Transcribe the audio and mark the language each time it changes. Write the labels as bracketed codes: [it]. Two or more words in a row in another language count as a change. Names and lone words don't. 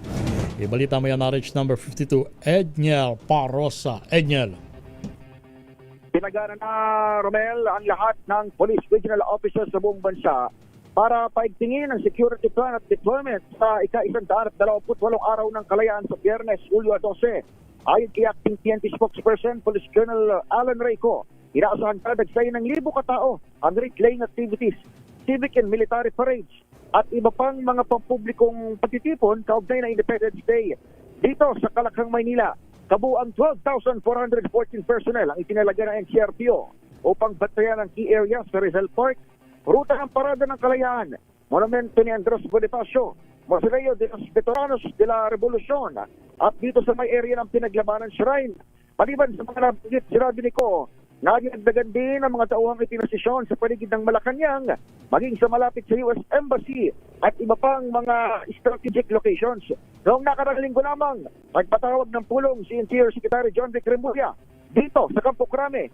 [tl] Ibalita mo yan, RH number 52, Edniel Parosa. Edniel. Pinagana na, Romel, ang lahat ng [en] police regional officers [tl] sa buong bansa para paigtingin ang [en] security plan [tl] at deployment sa ika-128 araw ng kalayaan sa Biyernes, Hulyo 12. Ayon kay Acting PNP spokesperson, Police Colonel Alan Reyco, inaasahan ka dagsay ng 1,000 katao ang [en] reclaim activities, civic and military parades, [tl] at iba pang mga pampublikong pagtitipon kaugnay na Independence Day. Dito sa Kalakhang, Maynila, kabuang 12,414 personnel ang itinalaga ng NCRPO upang bantayan ang [en] key areas [tl] sa Rizal Park, ruta ng Parada ng Kalayaan, Monumento ni Andres Bonifacio, Mausoleo de los Veteranos de la Revolucion, at dito sa may area ng Pinaglabanan Shrine. Maliban sa mga nabanggit, sinabi ni Ko, nadagdagan din ang mga tauhang itinasisyon sa paligid ng Malacanang, maging sa malapit sa US Embassy at iba pang mga [en] strategic locations. [tl] Noong nakaraang linggo lamang, nagpatawag ng pulong si Interior Secretary John Vic Remulla dito sa Campo Crame.